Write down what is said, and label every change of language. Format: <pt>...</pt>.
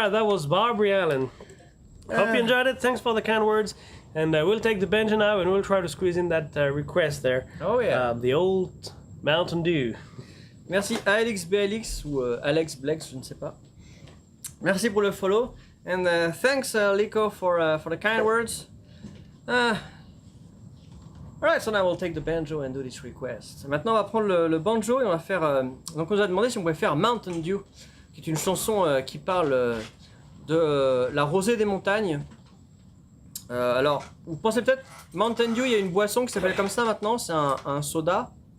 <en>was Barbary Allen. Hope you enjoyed it. Thanks for the kind words. And we'll take the banjo now and we'll try to squeeze in that request there. Oh yeah. The old Mountain Dew.</en> <fr>Merci à Alex BLX ou Alex Blex, je ne sais pas. Merci pour le follow.</fr> <en>And thanks Lico for the kind words. Alright, so now we'll take the banjo and do this request.</en> <fr>Maintenant on va prendre le banjo et on va faire... donc on nous a demandé si on pouvait faire Mountain Dew, qui est une chanson qui parle de la rosée des montagnes. Alors, vous pensez peut-être, Mountain Dew, il y a une boisson qui s'appelle comme ça maintenant, c'est un soda.</fr>